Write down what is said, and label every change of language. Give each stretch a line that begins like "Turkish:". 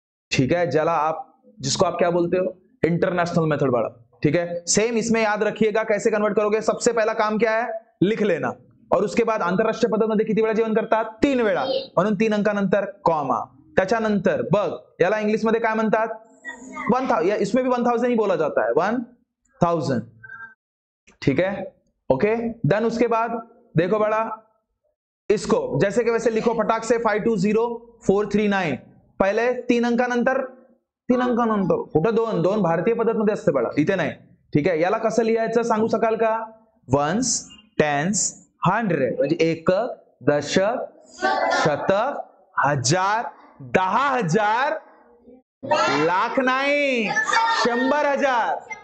Hindi: ठीक है, जिसको आप क्या बोलते हो? इंटरनेशनल मेथड बाळा. ठीक है, सेम इसमें याद रखिएगा. कैसे कन्वर्ट करोगे? सबसे पहला काम क्या है? लिख लेना. और उसके बाद
Marathi: आंतरराष्ट्रीय पद्धत मध्ये किती वेळा जेवण करतात? 3 वेळा. म्हणून 3 अंकानंतर कॉमा. त्याच्यानंतर बघ, याला इंग्लिश मध्ये काय म्हणतात?
Hindi: 1000. इसमें भी 1000 ही बोला जाता है. 1000. ठीक है, ओके. देन उसके बाद देखो बड़ा, इसको जैसे कि वैसे लिखो फटाक से. 520439.
Marathi: पहिले 3 अंकानंतर कुठं 2 भारतीय पद्धत मध्ये असते बळा, इथे नाही. ठीक आहे, याला कसं लिहायचं सांगू शकाल का? वन्स, टेन्स, 100 म्हणजे एकक, दशक, शतक, हजार, 10,000, लाख नाही, 100,000.